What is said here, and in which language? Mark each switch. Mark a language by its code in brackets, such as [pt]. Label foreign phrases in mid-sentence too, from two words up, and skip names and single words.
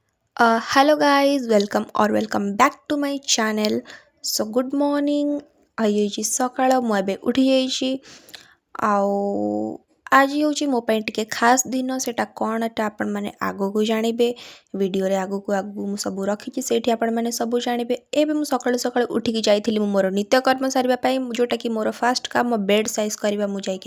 [en] Hello guys, welcome or welcome back to my channel. So good morning. [or] ଆଜି ସକାଳ ମୁଁ ଏବେ ଉଠି ଯାଇଛି ଆଉ ଆଜି ହେଉଛି ମୋ ପାଇଁ ଟିକେ ଖାସ୍ ଦିନ ସେଇଟା କ'ଣଟା ଆପଣମାନେ ଆଗକୁ ଜାଣିବେ ଭିଡ଼ିଓରେ ଆଗକୁ ଆଗକୁ ମୁଁ ସବୁ ରଖିଛି ସେଇଠି ଆପଣମାନେ ସବୁ ଜାଣିବେ ଏବେ ମୁଁ ସକାଳୁ ସକାଳୁ ଉଠିକି ଯାଇଥିଲି ମୁଁ ମୋର ନିତ୍ୟକର୍ମ ସାରିବା ପାଇଁ ଯେଉଁଟାକି ମୋର ଫାଷ୍ଟ କାମ [en] bed size [or] କରିବା ମୁଁ ଯାଇକି